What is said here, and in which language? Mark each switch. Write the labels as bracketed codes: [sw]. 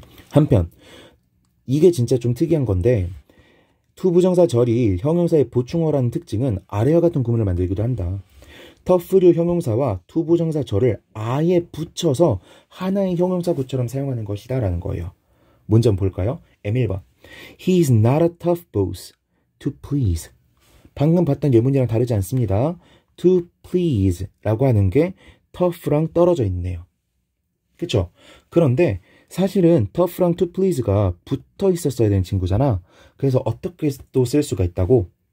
[ko] 한편 이게 진짜 좀 특이한 건데 투부정사절이 형용사의 보충어라는 특징은 아래와 같은 구문을 만들기도 한다. 터프류 형용사와 투부정사절을 아예 붙여서 하나의 형용사구처럼 사용하는 것이다 라는 거예요. 먼저 한번 볼까요? M1번. [en] He is not a tough boss to please. [ko] 방금 봤던 예문이랑 다르지 않습니다. to please 라고 하는 게 tough랑 떨어져 있네요. 그쵸? 그런데 사실은 tough랑 to please가 붙어 있었어야 되는 친구잖아. 그래서 어떻게 또 쓸 수가 있다고?